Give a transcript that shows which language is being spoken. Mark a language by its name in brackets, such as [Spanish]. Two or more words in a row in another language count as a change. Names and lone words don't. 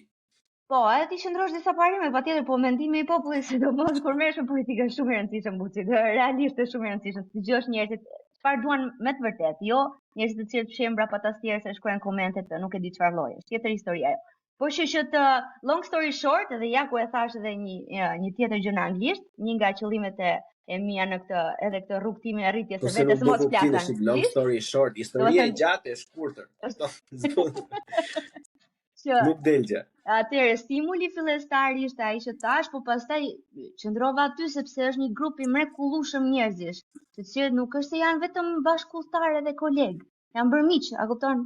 [Albanian] Po, edhe ti qëndrosh disa parime, patjetër, po mendimi I popullit sidomos kur merresh me politikë është shumë I rëndësishëm buçi, realisht është shumë I rëndësishëm të dëgjosh njerëzit çfarë duan me të vërtetë, jo njerëzit të cilët fshehin mbrapa tastierës e shkruajnë komentet nuk e di çfarë lloji. Është tjetër histori ajo. Po që të [English] long story short, [Albanian] edhe ja ku e thash edhe një tjetër gjë në anglisht, një nga qëllimet e mia në këtë rrugë time e rritjes së vetes mos flas. [English] Long story short, [Albanian] historia e gjatë e shkurtër. Nuk del gjë. Atëherë stimuli fillestar ishte ai që tash, po pastaj qëndrova aty sepse është një grup I mrekullueshëm njerëzish, të cilët nuk është se janë vetëm bashkëpunëtarë dhe kolegë, janë bërë miq, a kupton?